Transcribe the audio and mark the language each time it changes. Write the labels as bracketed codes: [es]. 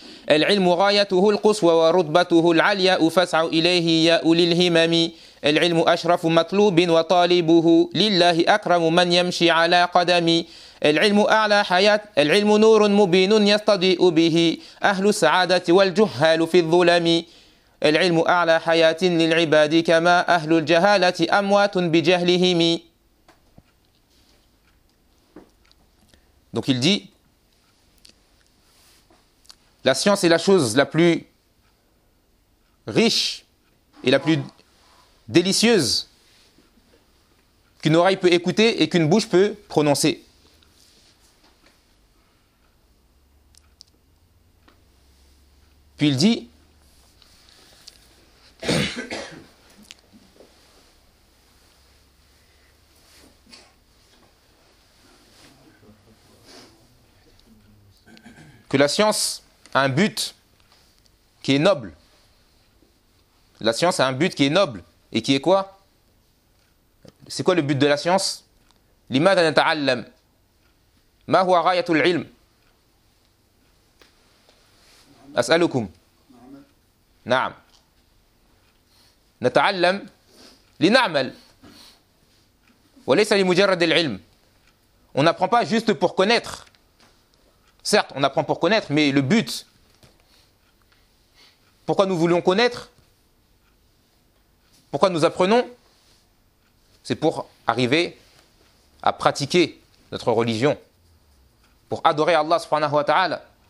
[ar] العلم غايته القصوى ورتبته العليا فاسعوا إليه يا أولي الهمم العلم أشرف مطلوب وطالبه لله أكرم من يمشي على قدمي العلم أعلى حياة العلم نور مبين يستضيء به أهل السعادة والجهال في الظلم العلم أعلى حياة للعباد كما أهل الجهالة أموات بجهلهم. [fr] Donc il dit, la science est la chose la plus riche et la plus délicieuse qu'une oreille peut écouter et qu'une bouche peut prononcer. Puis il dit, que la science a un but qui est noble. La science a un but qui est noble. Et qui est quoi? C'est quoi le but de la science? [ar] لِمَاذَا نَتَعَلَّمْ مَا هُوَ غَايَةُ الْعِلْمِ أَسْأَلُكُمْ نعم نتعلم لنعمل وليس لمجرد العلم. [fr] On n'apprend pas juste pour connaître. Certes, on apprend pour connaître, mais le but, pourquoi nous voulons connaître, pourquoi nous apprenons, c'est pour arriver à pratiquer notre religion, pour adorer Allah [ar] subhanahu wa ta'ala.